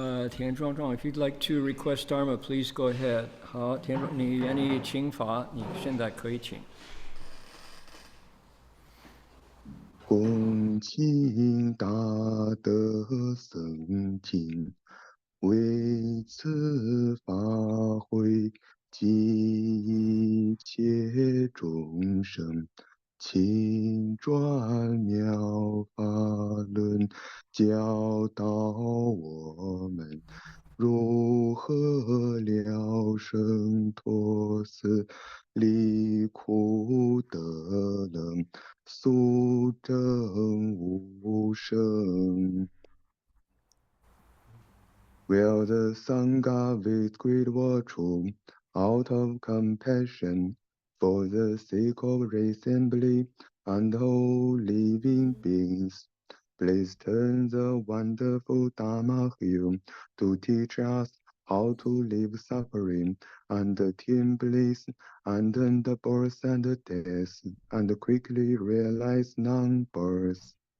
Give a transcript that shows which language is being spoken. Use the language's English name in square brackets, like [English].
[English] Tian Zhuangzhuang, if you'd like to request Dharma, please go ahead. [Chinese] 好，田庄，你愿意请法，你现在可以请。恭请大德僧听，为此法会及一切众生，请转妙法轮，教导我们如何了生脱死，离苦得乐，速证无生。 [English] Will the Sangha with great virtue, out of compassion, for the sake of assembly and all living beings, please turn the wonderful Dharma wheel to teach us how to live suffering and attain bliss and end birth and death, and quickly realize non-birth.